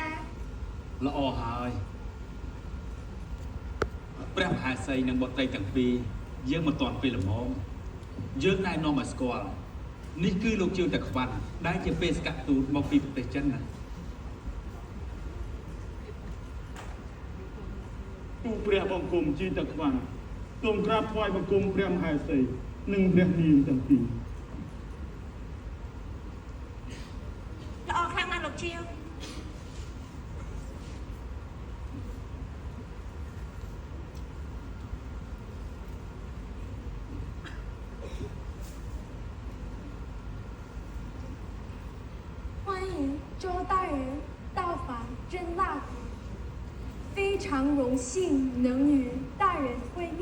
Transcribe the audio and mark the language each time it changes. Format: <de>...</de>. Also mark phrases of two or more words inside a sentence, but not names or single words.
<km>ល្អហើយព្រះមហាសីនិងបុត្រីទាំងពីរយើងមិនទាន់ពេលល្មមយើងណែនាំឲ្យស្គាល់នេះគឺលោកជឿតាខ្វាន់ដែលជាបេសកទូតមកពីប្រទេសចិនណាទូព្រះបង្គំជឿតាខ្វាន់សូមក្រាបថ្វាយបង្គំព្រះមហាសីនិងព្រះនាងទាំងពីរ ល្អខ្លាំងណាស់លោកជាវ</km> <zh>欢迎周大人到访真腊国，非常荣幸能与大人会面。</zh>